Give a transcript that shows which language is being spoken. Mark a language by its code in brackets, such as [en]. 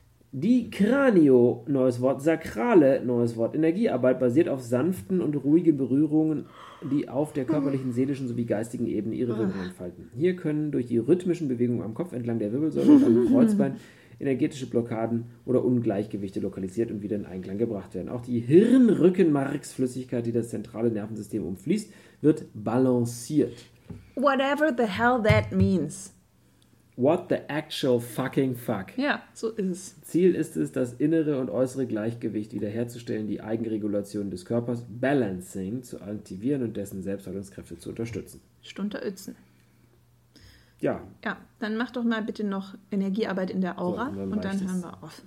[de] Die Kranio, neues Wort, sakrale, neues Wort, Energiearbeit basiert auf sanften und ruhigen Berührungen, die auf der körperlichen, seelischen sowie geistigen Ebene ihre Wirkung entfalten. Hier können durch die rhythmischen Bewegungen am Kopf entlang der Wirbelsäule und am Kreuzbein energetische Blockaden oder Ungleichgewichte lokalisiert und wieder in Einklang gebracht werden. Auch die Hirnrückenmarksflüssigkeit, die das zentrale Nervensystem umfließt, wird balanciert. [en] Whatever the hell that means. What the actual fucking fuck. [de] Ja, so ist es. Ziel ist es, das innere und äußere Gleichgewicht wiederherzustellen, die Eigenregulation des Körpers, Balancing, zu aktivieren und dessen Selbstheilungskräfte zu unterstützen. Stunter Ötzen. Ja. Ja, dann mach doch mal bitte noch Energiearbeit in der Aura so, und dann hören wir auf.